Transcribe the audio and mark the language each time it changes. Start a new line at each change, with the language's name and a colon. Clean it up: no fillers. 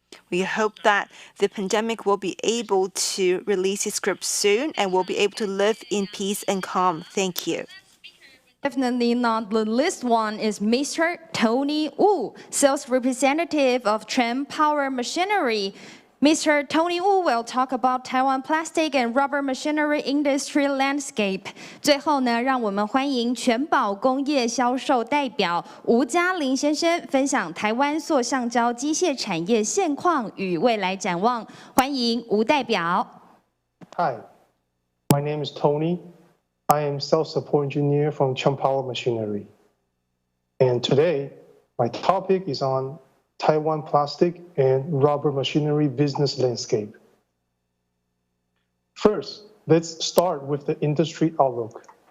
English: We hope that the pandemic will be able to release its grip soon and will be able to live in peace and calm. Thank you. Definitely not the least one is Mr. Tony Wu, sales representative of Trend Power Machinery. Mr. Tony Wu will talk about Taiwan plastic and rubber machinery industry landscape.
Chinese: 最后呢，让我们欢迎全保工业销售代表吴嘉林先生分享台湾塑橡胶机械产业现况与未来展望。欢迎吴代表。
English: Hi, my name is Tony. I am sales support engineer from Power Machinery. And today, my topic is on Taiwan plastic and rubber machinery business landscape. First, let's start with the industry outlook.